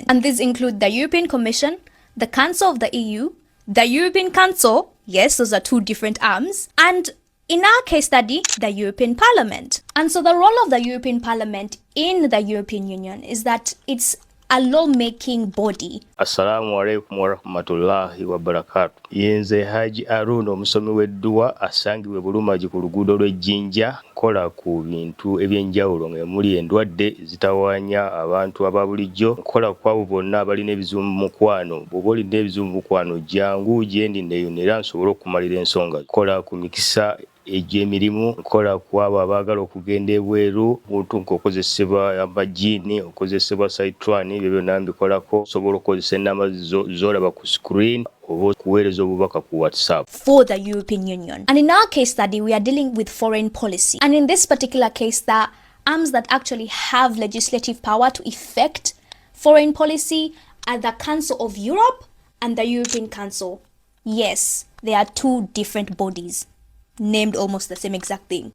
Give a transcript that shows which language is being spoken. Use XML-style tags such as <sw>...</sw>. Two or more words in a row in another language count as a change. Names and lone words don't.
<en>And these include the European Commission, the Council of the EU, the European Council, yes, those are two different arms, and in our case study, the European Parliament. And so the role of the European Parliament in the European Union is that it's a lawmaking body.</en> <ar>السلام عليكم ورحمة الله وبركاته.</ar> <lg>Yenze Haji Aruno omusomi w'edduwa asangibwe Bulumaji ku luguudo lw'Ejjinja nkola ku bintu ebyenjawulo ng'emuli endwadde zitawaanya abantu ababulijjo nkola ku abo bonna abalina ebizibu mu mukwano. Bw'oba olina ebizibu mu mukwano jangu gyendi neeyonera nsobole okumalira ensonga. Nkola ku mikisa egy'emirimu, nkola ku abo abaagala okugenda ebweru, buntu nk'okozesebwa amajiini, okozesebwa saitwani, ebyo byonna mbikolako. Osobola okozesa ennamba z'olaba ku screen oba okuweereza obubaka ku WhatsApp.</lg> <en>For the European Union. And in our case study, we are dealing with foreign policy. And in this particular case, the arms that actually have legislative power to effect foreign policy are the Council of Europe and the European Council. Yes, they are two different bodies, named almost the same exact thing.</en>